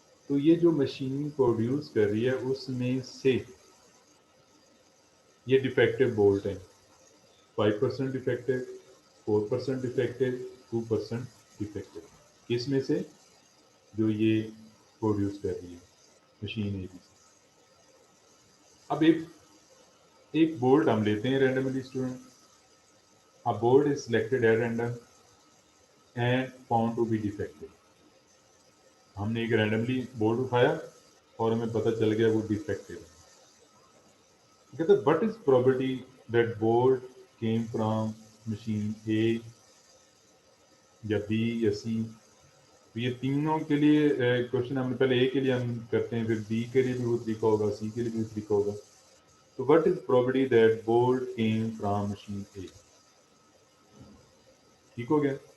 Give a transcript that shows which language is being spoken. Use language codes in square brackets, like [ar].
[ur] تو یہ جو مشین پروڈیوس کر رہی ہے اس میں سے یہ ڈیفیکٹو بولٹ ہیں, 5% ڈیفیکٹو, 4% ڈیفیکٹو, 2% ڈیفیکٹو. کس میں سے, جو یہ پروڈیوس کر رہی ہے مشین اے بی. اب ایک بولٹ ہم لیتے ہیں randomly student, [en] a bolt is selected at random and found to be defective. [ur] ہم نے ایک رینڈملی بولٹ اٹھایا اور ہمیں پتہ چل گیا وہ ڈیفیکٹیو ہے. کہتے ہیں [en] what is probability that bolt came from [ur] machine A یا بی یا سی، تو یہ تینوں کے لیے کوشچن ہم نے پہلے اے کے لیے ہم کرتے ہیں، پھر بی کے لیے بھی وہ طریقہ ہوگا، سی کے لیے بھی وہ طریقہ ہوگا. [en] تو what is probability that bolt came from machine A? [ur] ٹھیک ہو گیا.